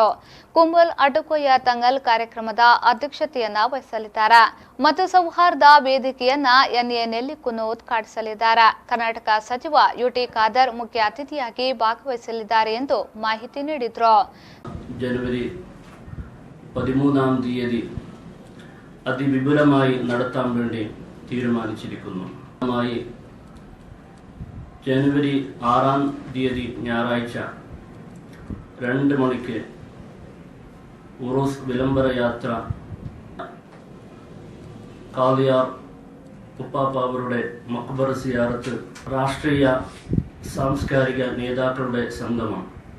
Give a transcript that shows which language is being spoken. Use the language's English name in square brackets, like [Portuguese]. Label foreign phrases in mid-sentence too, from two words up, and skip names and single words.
[Kannada] ಕುಂಬಲ್ ಅಟಕೋಯ ತಂಗಲ್ ಕಾರ್ಯಕ್ರಮದ ಅಧ್ಯಕ್ಷತೆಯನ್ನ ವಹಿಸಲಿದ್ದಾರೆ. ಮತ್ತು ಸೌಹಾರ್ದ ವೇದಿಕೆಯನ್ನ ಎನ್ಎ ನೆಲ್ಲಿಕುನ್ನು ಉದ್ಘಾಟಿಸಲಿದ್ದಾರೆ. ಕರ್ನಾಟಕ ಸಚಿವ ಯುಟಿ ಖಾದರ್ ಮುಖ್ಯ ಅತಿಥಿಯಾಗಿ ಭಾಗವಹಿಸಲಿದ್ದಾರೆ ಎಂದು ಮಾಹಿತಿ ನೀಡಿದರು. [Malayalam] ಜನವರಿ 13ാം തീയതി അതിവിപുലമായി നടത്താൻ വേണ്ടി തീരുമാനിച്ചിരിക്കുന്നു. ജനുവരി 6ാം തീയതി ഞായറാഴ്ച 2 മണിക്ക് ഉറൂസ് വിളംബര യാത്ര കാളിയാർ ഉപ്പാപ്പ അവരുടെ മക്ബറ സിയാറത്ത് രാഷ്ട്രീയ സാംസ്കാരിക നേതാക്കളുടെ സംഗമം.